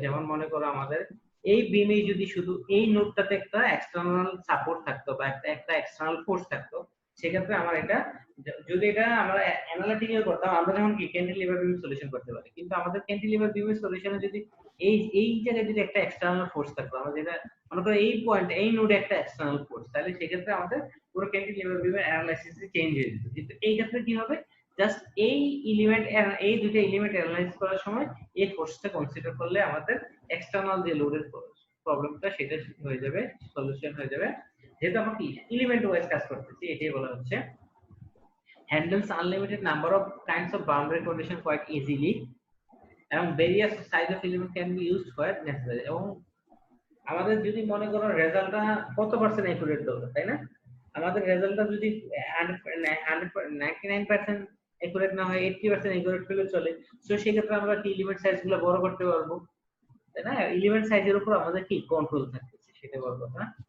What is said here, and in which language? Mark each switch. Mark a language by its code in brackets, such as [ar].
[bn] যেমন মনে করো আমাদের এই বিমে যদি শুধু এই নোডটাতে একটা এক্সটার্নাল সাপোর্ট থাকতো বা একটা এক্সটার্নাল ফোর্স থাকতো, সেক্ষেত্রে আমার এটা, যদি এটা আমরা অ্যানালিটিক্যাল করতাম, আমরা যেমন কি ক্যান্টিলিভার বিম সলিউশন করতে পারি, কিন্তু আমাদের ক্যান্টিলিভার বিমের সলিউশনে যদি এই জায়গায় যদি একটা এক্সটার্নাল ফোর্স থাকতো, আমরা যেটা মনে করো এই পয়েন্ট এই নোডে একটা এক্সটার্নাল ফোর্স, তাহলে সেক্ষেত্রে আমাদের পুরো ক্যান্টিলিভার বিমের অ্যানালাইসিস চেঞ্জ হয়ে যেত। কিন্তু এই ক্ষেত্রে কি হবে, জাস্ট এই এলিমেন্ট, এই দুটো এলিমেন্ট অ্যানালাইজ করার সময় এই ফোর্সটা কনসিডার করলে আমাদের এক্সটার্নাল যে লোডের প্রবলেমটা সেটা হয়ে যাবে, সলিউশন হয়ে যাবে। যেহেতু আমরা কি এলিমেন্ট ওয়াইজ কাজ করতেছি, এটাই বলা হচ্ছে [en] handles unlimited number of kinds of boundary condition quite easily, এবং various size of element can be used where necessary। [bn] এবং আমাদের যদি মনে করো রেজাল্টটা কত পার্সেন্ট অ্যাকুরেট দরকার, তাই না? আমাদের রেজাল্টটা যদি 99% অ্যাকুরেট না হয় 80% অ্যাকুরেট হলে চলে। সো সেক্ষেত্রে আমরা কি এলিমেন্ট সাইজ গুলো বড় করতে পারবো, তাই না? এলিমেন্ট সাইজের উপর আমাদের কি কন্ট্রোল থাকতেছে, সেটা বড় কথা।